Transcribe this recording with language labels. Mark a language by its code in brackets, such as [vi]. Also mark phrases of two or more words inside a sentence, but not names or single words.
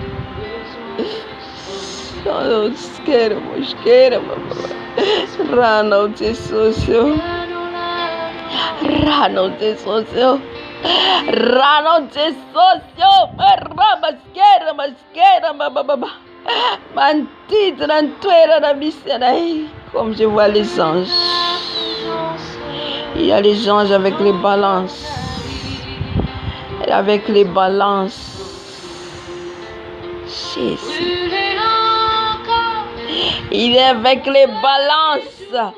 [mg] Rano Jesosy, rano Jesosy, rano Jesosy, maskera baba. Manodidina ny toerana misy anay. [fr] Comme je vois les anges, il y a les anges avec les balances, avec les balances. Jésus, il est avec les balances.